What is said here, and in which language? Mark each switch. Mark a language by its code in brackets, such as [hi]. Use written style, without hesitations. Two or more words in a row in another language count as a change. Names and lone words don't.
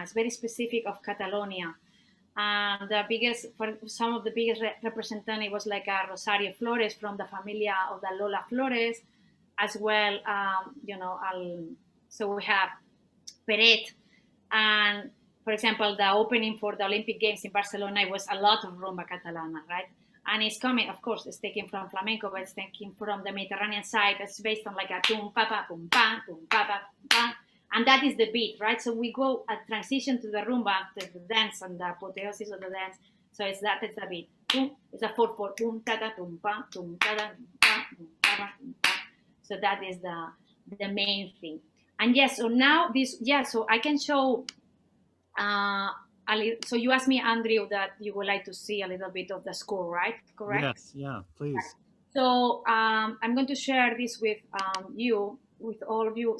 [en] It's very specific of Catalonia. And the biggest, for some of the biggest representative was like a Rosario Flores from the familia of the Lola Flores, as well, so we have Perez. And for example, the opening for the Olympic Games in Barcelona, it was a lot of [es] rumba catalana, [en] right? And it's coming, of course, it's taken from flamenco, but it's taken from the Mediterranean side. It's based on like a tum pa pa pum pa tum pa pa pum pa, and that is the beat, right? So we go a transition to the rumba, the dance and the apotheosis of the dance. So it's the beat. It's a 4/4. Tum ta ta tum pa tum ta ta tum pa tum pa pa tum pa. So that is the main thing. And yes, so now this, yeah, so I can show. So you asked me, Andrew, that you would like to see a little bit of the score, right? Correct? Yes, yeah, please. So I'm going to share this with with all of you.